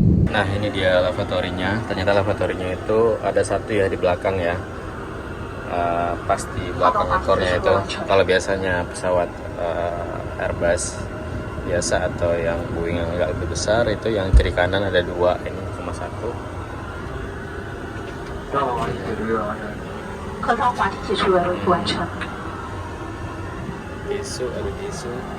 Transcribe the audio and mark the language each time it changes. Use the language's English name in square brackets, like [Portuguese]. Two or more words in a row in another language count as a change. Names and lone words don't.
[Indonesian] Nah ini dia lavatorynya. Ternyata lavatorynya itu ada satu ya di belakang ya. Pas di belakang ekornya itu. Kalau biasanya pesawat Airbus biasa atau yang Boeing yang agak lebih besar, itu yang kiri kanan ada dua, ini cuma satu. [Chinese] 客舱滑梯技术任务完成。 [Indonesian] Tisu, ada tisu.